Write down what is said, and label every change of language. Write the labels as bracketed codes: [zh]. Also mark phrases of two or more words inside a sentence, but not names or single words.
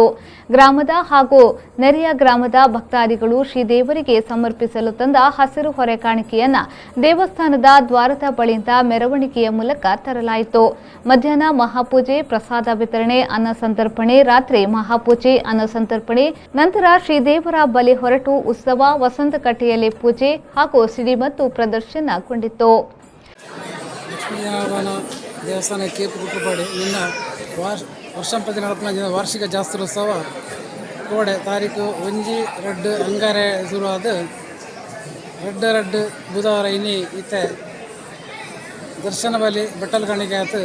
[kn] ಗ್ರಾಮದ ಹಾಗೂ ನೆರೆಯ ಗ್ರಾಮದ ಭಕ್ತಾದಿಗಳು ಶ್ರೀದೇವರಿಗೆ ಸಮರ್ಪಿಸಲು ತಂದ ಹಸಿರು ಹೊರೆಕಾಣಿಕೆಯನ್ನ ದೇವಸ್ಥಾನದ ದ್ವಾರದ ಬಳಿಯಿಂದ ಮೆರವಣಿಗೆಯ ಮೂಲಕ ತರಲಾಯಿತು. ಮಧ್ಯಾಹ್ನ ಮಹಾಪೂಜೆ, ಪ್ರಸಾದ ವಿತರಣೆ, ಅನ್ನ ಸಂತರ್ಪಣೆ, ರಾತ್ರಿ ಮಹಾಪೂಜೆ, ಅನ್ನ ಸಂತರ್ಪಣೆ, ನಂತರ ಶ್ರೀದೇವರ ಬಲಿ ಹೊರಟು ಉತ್ಸವ, ವಸಂತ ಕಟ್ಟೆಯಲ್ಲಿ ಪೂಜೆ ಹಾಗೂ ಸಿಡಿಮದ್ದು ಪ್ರದರ್ಶನಗೊಂಡಿತ್ತು. [tcy] ದೇವಸ್ಥಾನ ಕೇಪು ಕುಟ್ರುಪಾಡಿ ನಿನ್ನ ವರ್ಷಂಪತಿ ನಡಪನ ವಾರ್ಷಿಕ ಜಾತ್ರೋತ್ಸವ ಕೋಡೆ ತಾರೀಕು 1 ಅಂಗಾರೆ ಶುರುವಾದ 2 ಬುಧವಾರ ಇನ್ನಿ ಇತ್ತೆ ದರ್ಶನ ಬಲಿ ಬಟ್ಟಲು ಕಾಣಿಕೆ ಆಯ್ತು.